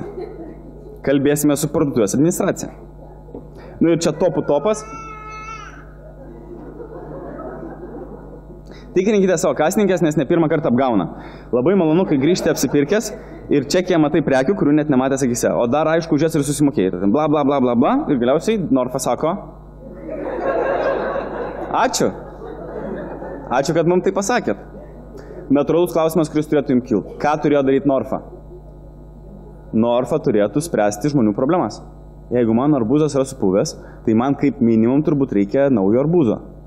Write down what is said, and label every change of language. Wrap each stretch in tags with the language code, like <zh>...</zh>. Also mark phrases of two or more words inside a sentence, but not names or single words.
<lt>Kalbėsime su parduotuvės administracija. Nu ir čia topas. Tikrinkite savo kasininkės, nes ne pirmą kartą apgauna. Labai malonu, kai grįžti apsipirkęs ir čekyje matai prekių, kurių net nematęs akise. O dar aišku, už jas ir susimokėjai. Bla, bla, bla, bla, bla. Ir galiausiai Norfa sako. Ačiū. Ačiū, kad mums tai pasakėt. Natūralus klausimas, kuris turėtų jums kilti. Ką turėjo daryti Norfa? Norfa turėtų spręsti žmonių problemas. Jeigu mano arbūzas yra supuvęs, tai man kaip minimum turbūt reikia naujo arbūzo.</lt>